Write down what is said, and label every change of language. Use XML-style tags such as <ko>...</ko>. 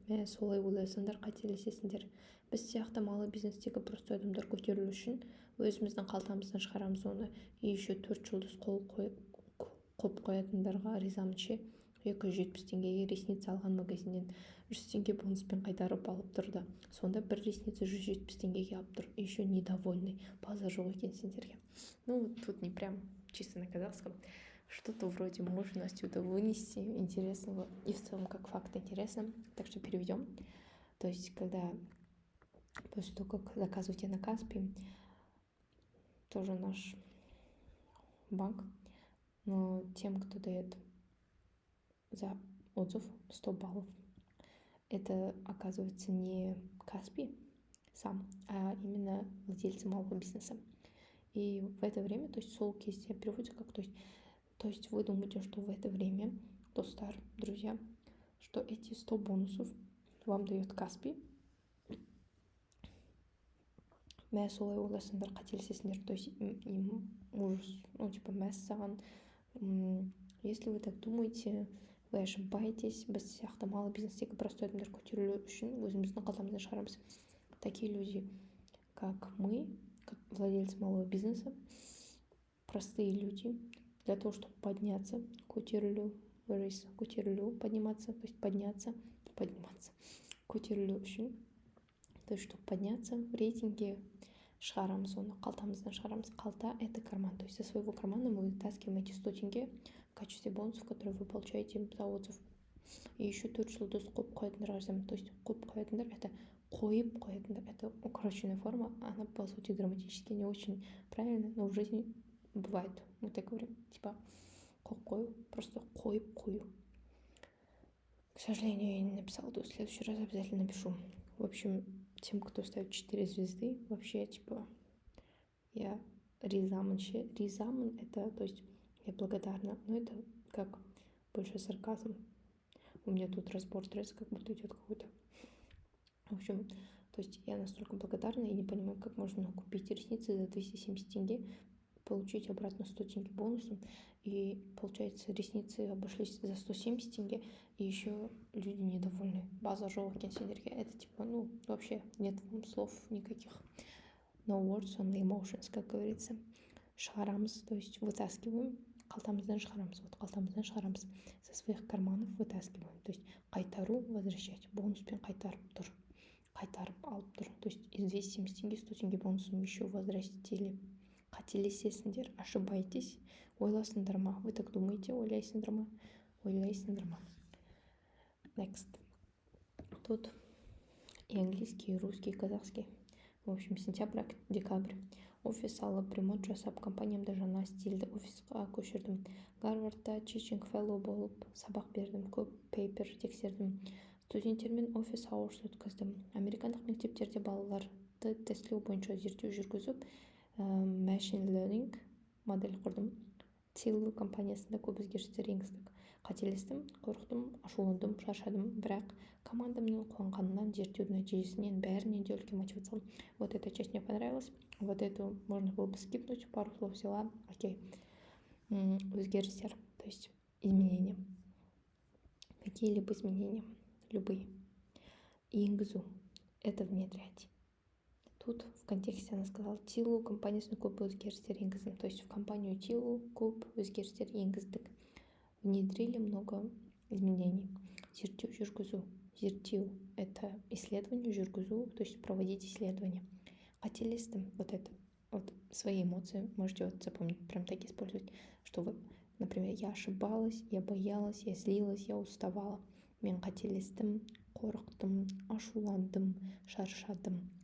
<kk>Солай ойласаңдар қателесесіңдер. Біз сияқты малы бизнестегі просто адамдар көтерілу үшін өзіміздің қалтамыздан шығарамыз оны.</kk> <ru>И еще</ru> <kk>4 жұлдыз қойып қоятындарға ризамын ше. 270 теңгеге ресница алған магазиннен 100 теңге бонуспен қайтарып алып тұрды. Сонда бір ресница 170 теңгеге алып тұр.</kk> <ru>Еще недовольный.</ru> <kk>База жоқ екен сендерге.</kk> <ru>Ну, вот тут не прям чисто на казахском. Что-то вроде можно отсюда вынести интересного. И в целом, как факт, интересно. Так что переведем. То есть, когда после того, как заказываете на Каспи, тоже наш банк, но тем, кто дает за отзыв 100 баллов, это оказывается не Каспи сам, а именно владельцы малого бизнеса. И в это время, то есть солки здесь переводятся как, то есть вы думаете, что в это время, достар, друзья, что эти 100 бонусов вам дает Каспи.</ru> <kk>Мә солай ойлайсыңдар, қателесесіңдер,</kk> <ru>то есть им ужас, ну типа мәссаған. Если вы так думаете, вы ошибаетесь.</ru> <kk>Біз сияқты малы бизнестегі простой адамдар көтерілу үшін өзіміздің қалтамыздан шығарамыз.</kk> <ru>Такие люди, как мы, как владельцы малого бизнеса, простые люди, для того, чтобы подняться, көтерілу, подниматься, то есть подняться,</ru> <kk>көтерілу үшін,</kk> <ru>то есть чтобы подняться в рейтинге,</ru> <kk>шығарамыз оны, қалтамыздан шығарамыз. Қалта</kk> <ru>– это карман, то есть со своего кармана мы вытаскиваем эти 100 тенге в качестве бонусов, которые вы получаете за отзыв. И еще</ru> <kk>4 жұлдыз қойып қоятындар арзан.</kk> <ru>То есть</ru> <kk>қойып қоятындар</kk> <ru>– это қойып қоятындар, это укороченная форма, она по сути грамматически не очень правильно, но в жизни бывает, мы так говорим, типа</ru> <kk>қойып қою,</kk> <ru>просто қойып қою. К сожалению, я не написала, то в следующий раз обязательно напишу. В общем, тем, кто ставит 4 звезды, вообще, типа, я</ru> <kk>ризамын. Ризамын</kk> <ru>– это, то есть, я благодарна, но это как больше сарказм. У меня тут разбор стресса как будто идет какой-то. В общем, то есть, я настолько благодарна и не понимаю, как можно купить ресницы за 270 тенге, получить обратно 100 тенге бонусом, и, получается, ресницы обошлись за 170 тенге, и еще люди недовольны.</ru> <kk>База жоқ екен сендерге.</kk> <ru>Это типа, ну, вообще нет слов никаких.</ru> <en>No words, only emotions,</en> <ru>как говорится.</ru> <kk>Шығарамыз,</kk> <ru>то есть вытаскиваем,</ru> <kk>қалтамыздан шығарамыз. Вот қалтамыздан шығарамыз.</kk> <ru>Со своих карманов вытаскиваем. То есть</ru> <kk>қайтару,</kk> <ru>возвращать.</ru> <kk>Бонуспен қайтарып тұр. Қайтарып алып тұр.</kk> <ru>То есть из 270 тенге 100 тенге бонусом еще возвратили.</ru> <kk>Қателесесіңдер,</kk> <ru>ошибаетесь.</ru> <kk>Ойласыңдар ма?</kk> <ru>Вы так думаете?</ru> <kk>Ойлайсыңдар ма? Ойлайсыңдар ма?</kk> <en>Next.</en> <ru>Тут и английский, и русский, и казахский. В общем, сентябрь-декабрь.</ru> <kk>Офис алып, ремонт жасап, компаниямда жаңа стильді офисқа көшірдім. Гарвардта</kk> <en>teaching fellow</en> <kk>болып сабақ бердім, көп пейпер тексердім. Студенттермен офис аурс өткіздім. Американдық мектептерде балаларды тестілеу бойынша зерттеу жүргізіп,</kk> <en>machine learning</en> <kk>модель құрдым. Тилу компаниясында көп өзгерістер енгіздік. Қателестім, қорықтым, ашуландым, шаршадым, бірақ командамның қуанғанынан, зерттеу нәтижесінен бәрінен де үлкен мотивация.</kk> <ru>Вот эта часть мне понравилась. Вот эту можно было бы скипнуть, пару слов взяла. Окей.</ru> <kk>Өзгерістер,</kk> <ru>то есть изменения. Какие-либо изменения, любые.</ru> <kk>Енгізу</kk> <ru>– это внедрять. Тут в контексте она сказала,</ru> <kk>Тилу компаниясына көп өзгерістер енгіздім.</kk> <ru>То есть в компанию Тилу</ru> <kk>көп өзгерістер енгіздік.</kk> <ru>Внедрили много изменений.</ru> <kk>Зерттеу жүргізу. Зерттеу</kk> <ru>– это исследование,</ru> <kk>жүргізу,</kk> <ru>то есть проводить исследования.</ru> <kk>Қателестім,</kk> <ru>вот это, вот свои эмоции можете вот запомнить, прям так использовать, что вы, например, я ошибалась, я боялась, я злилась, я уставала.</ru> <kk>Мен қателестім, қорықтым, ашуландым, шаршадым.</kk>